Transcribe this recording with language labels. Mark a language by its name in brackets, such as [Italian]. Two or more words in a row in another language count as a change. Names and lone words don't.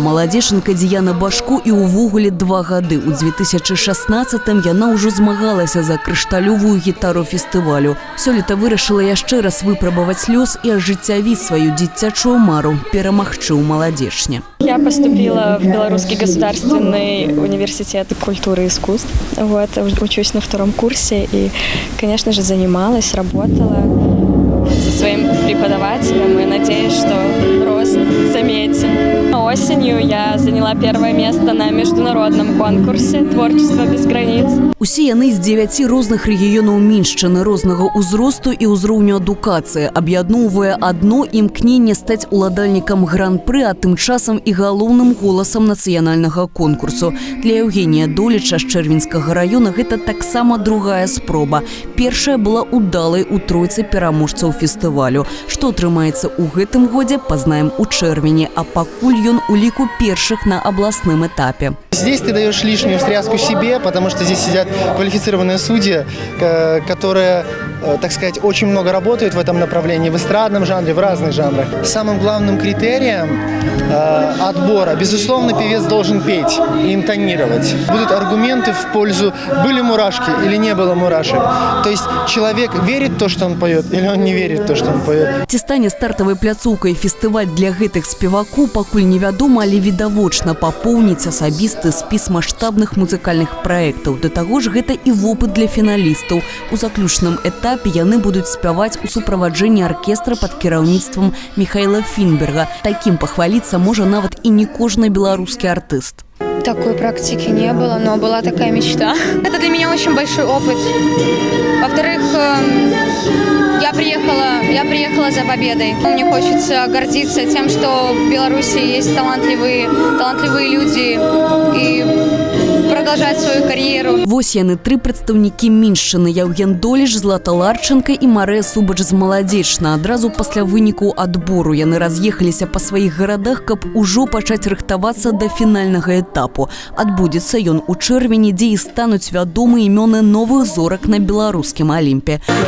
[Belarusian] Маладзешанка Діяна Башко і ўвогуле 2 гады. У 2016-м яна ўжо змагалася за крышталёвую гітару фестывалю. Сёлета вырашыла яшчэ раз выпрабаваць лёс і ажыццявіць сваю дзіцячую мару – перамагчы ў маладзешне. [Russian] Я поступила в Белорусский государственный университет культуры и искусств. Учусь на 2-м курсе и, конечно же, занималась, работала со своим преподавателем и надеюсь, что рост заметен. Осенью я заняла 1-е место на международном конкурсе «Творчество без границ». [Belarusian] Усе яны з 9 розных рэгіёнаў Міншчыны, рознага ўзросту і ўзроўню адукацыі. Аб'ядноўвае адно імкненне стаць уладальнікам гран-пры, а тым часам і галоўным голасам нацыянальнага конкурсу. Для Евгения Доліча з Чэрвеньскага раёна гэта таксама другая спроба. Першая была удалай у тройцы пераможцаў фестывалю. Што атрымаецца ў гэтым годзе, пазнаем у чэрвені, а пакуль ён у ліку першых на абласным этапе. [Russian] Здесь ты даешь лишнюю встряску себе, потому что здесь сидят квалифицированные судьи, которые, так сказать, очень много работают в этом направлении, в эстрадном жанре, в разных жанрах. Самым главным критерием отбора, безусловно, певец должен петь и интонировать. Будут аргументы в пользу, были мурашки или не было мурашек. То есть человек верит в то, что он поет, или он не верит в то, что он поет. [Belarusian] Ці стане стартавай пляцоўкай фестываль для гэтых спевакоў, пакуль невядома, але відавочна папоўніць асабісты спіс маштабных музыкальных праектаў. Да таго ж гэта і вопыт для фіналістаў. У заключным этапе яны будуць спяваць у суправаджэнні аркестра пад кіраўніцтвам Михаила Финберга. Такім пахваліцца можа нават і не кожны беларускі артыст. [Russian] Такой практики не было, но была такая мечта. Это для меня очень большой опыт. Во-вторых, я приехала за победой. Мне хочется гордиться тем, что в Беларуси есть талантливые люди и продолжать свою карьеру. [Belarusian] Вось яны 3 прадстаўнікі Міншчыны: Яўген Доліч, Злата Ларченка і Марыя Субач з маладзечна. Адразу пасля вынікаў адбору яны раз'ехаліся па сваіх гарадах, каб ужо пачаць рыхтавацца да фінальнага этапу. Адбудзецца ён у чэрвені, дзе і стануць вядомыя імёны новых зорак на беларускім Алімпе.